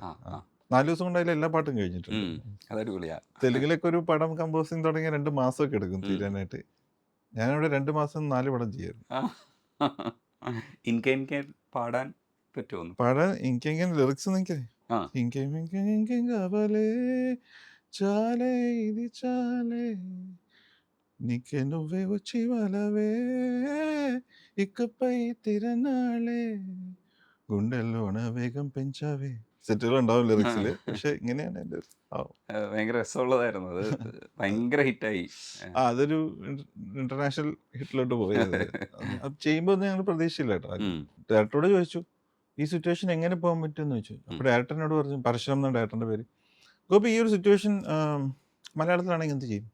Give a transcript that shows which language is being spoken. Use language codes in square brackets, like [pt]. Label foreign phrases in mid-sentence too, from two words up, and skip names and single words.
[ml] ആ, ആ. 4 ദിവസം കൊണ്ട് അതിൽ എല്ലാ പാട്ടും കഴിഞ്ഞിട്ടുണ്ട്. അതടിപൊളിയാ. തെലുങ്കിലൊക്കെ ഒരു പടം കമ്പോസിങ് തുടങ്ങിയ 2 മാസമൊക്കെ എടുക്കും തീരാനായിട്ട്. ഞാനിവിടെ 2 മാസം 4 പടം ചെയ്യായിരുന്നു. ഇൻകെ പാടാൻ പറ്റുമോ? പാടാൻ എനിക്കെങ്ങനെ ലിറിക്സ് എനിക്ക് ആ. [te] ఇంకేవలే చాలే ఇది చాలే నీకే నువ్వే వచ్చి వలవే ఇకపై తిరనాളే గుండెల్లోన వేగం పెంచావే [ml] സെറ്റുകളുണ്ടാവും ലിറിക്സിൽ. പക്ഷെ ഇങ്ങനെയാണ് എൻ്റെ ഭയങ്കര രസമുള്ളതായിരുന്നു അത്. ഭയങ്കര ഹിറ്റായി. അതൊരു ഇന്റർനാഷണൽ ഹിറ്റിലോട്ട് പോയത്. അത് ചെയ്യുമ്പോൾ ഒന്നും ഞങ്ങൾ പ്രതീക്ഷയില്ല കേട്ടോ. ഡയറക്ടറോട് ചോദിച്ചു ഈ സിറ്റുവേഷൻ എങ്ങനെ പോകാൻ പറ്റുമെന്ന് ചോദിച്ചു. അപ്പോൾ ഡയറക്ടറിനോട് പറഞ്ഞു, പരശുരാം എന്ന ഡയറക്ടറിൻ്റെ പേര്, ഗോപി ഈ ഒരു സിറ്റുവേഷൻ മലയാളത്തിലാണെങ്കിൽ എന്ത് ചെയ്യും?